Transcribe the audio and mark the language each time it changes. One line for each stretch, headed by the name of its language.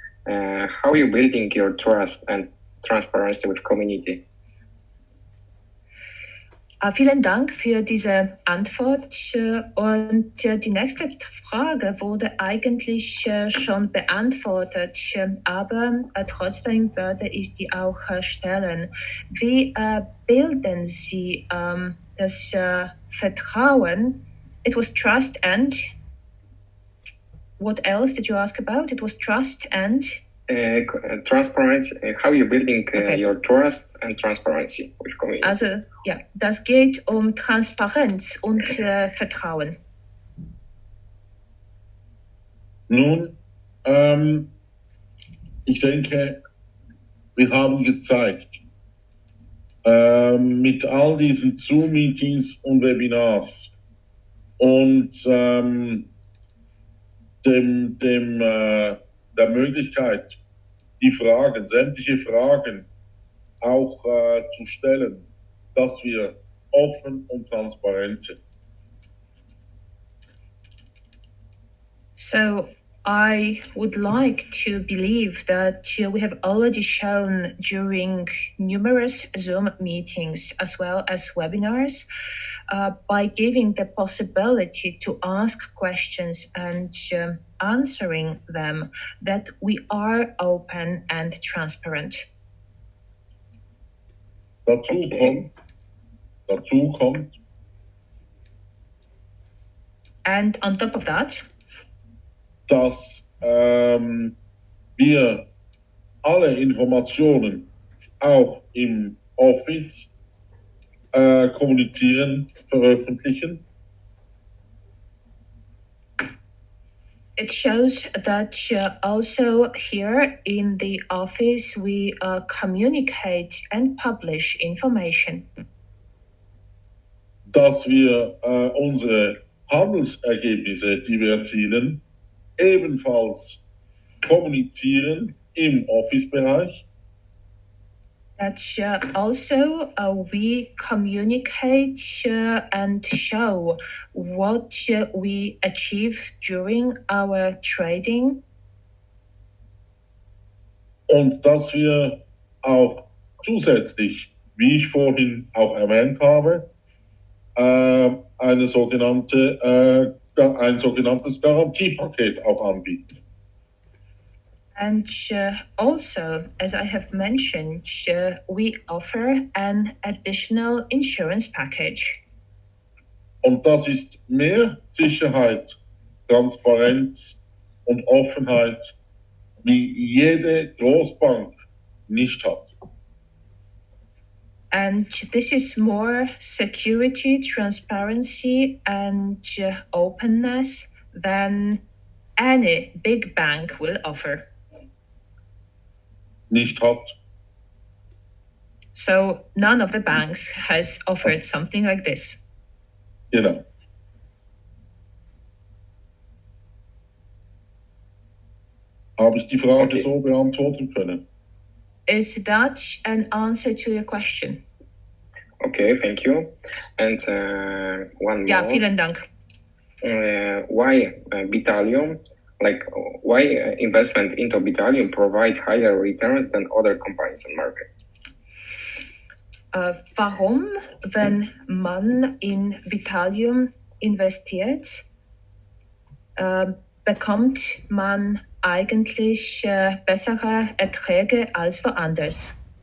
English: How are you building your trust and transparency with community?
German: Vielen Dank für diese Antwort. Und die nächste Frage wurde eigentlich schon beantwortet, aber trotzdem werde ich die auch stellen. Wie bilden Sie das Vertrauen?
English: It was trust and what else did you ask about? It was trust and transparency. How are you building your trust and transparency with community?
German: Also ja, das geht um Transparenz und Vertrauen. Nun, ich denke, wir haben gezeigt, mit all diesen Zoom-Meetings und Webinars und der Möglichkeit, die Fragen, sämtliche Fragen auch zu stellen, dass wir offen und transparent sind.
English: So I would like to believe that we have already shown during numerous Zoom meetings as well as webinars by giving the possibility to ask questions and answering them that we are open and transparent.
German: Dazu kommt.
English: And on top of that,
German: dass wir alle Informationen auch im Office kommunizieren, veröffentlichen.
English: It shows that also here in the office we communicate and publish information.
German: Dass wir unsere Handelsergebnisse, die wir erzielen, ebenfalls kommunizieren im Office-Bereich.
English: That also we communicate and show what we achieve during our trading.
German: Und dass wir auch zusätzlich, wie ich vorhin auch erwähnt habe, ein sogenanntes Garantiepaket auch anbieten.
English: And also, as I have mentioned, we offer an additional insurance package.
German: Und das ist mehr Sicherheit, Transparenz und Offenheit, wie jede Großbank nicht hat.
English: And this is more security, transparency, and openness than any big bank will offer.
German: Nicht hat.
English: So none of the banks has offered something like this.
German: Genau. Habe ich die Frage so beantworten können?
English: Is that an answer to your question? Okay, thank you. And one more.
German: Ja, vielen Dank.
English: Why Bitalium? Like, why investment into Bitalium provide higher returns than other companies on market?
German: Warum, wenn man in Bitalium investiert, bekommt man eigentlich bessere Erträge als woanders?